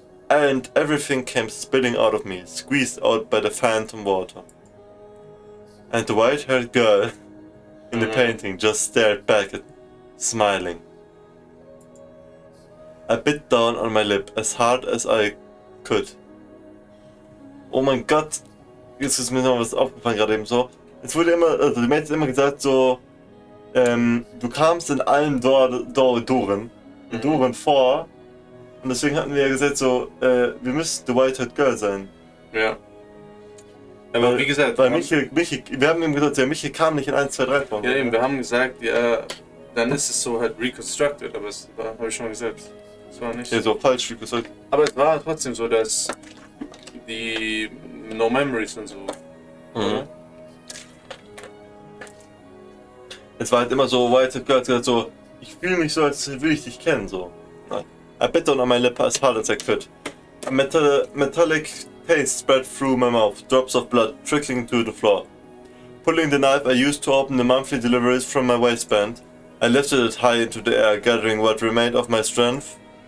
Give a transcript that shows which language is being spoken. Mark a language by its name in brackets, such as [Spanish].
[English] And everything came spilling out of me, squeezed out by the phantom water. And the white-haired girl in the painting just stared back at me, smiling. I bit down on my lip as hard as I could. [German] Oh mein Gott, jetzt ist mir noch was aufgefallen gerade eben so. Es wurde immer, also die Mädchen immer gesagt so, du kamst in allen Doren vor. Und deswegen hatten wir ja gesagt so, wir müssen The White-Haired Girl sein. Ja. Aber wie gesagt... Weil wir haben ihm gesagt, ja, Michel kam nicht in 1, 2, 3 vor. Ja eben, wir haben gesagt, ja, dann ist es so halt reconstructed, aber das habe ich schon gesagt. Das war nicht... Ja, so falsch reconstructed. Aber es war trotzdem so, dass die No Memories und so... Mhm. Es war halt immer so, White-Haired Girl hat gesagt so, ich fühle mich so, als würde ich dich kennen, so. [English] I bit down on my lip as hard as I could. A metallic taste spread through my mouth, drops of blood trickling to the floor. Pulling the knife I used to open the monthly deliveries from my waistband, I lifted it high into the air, gathering what remained of my strength.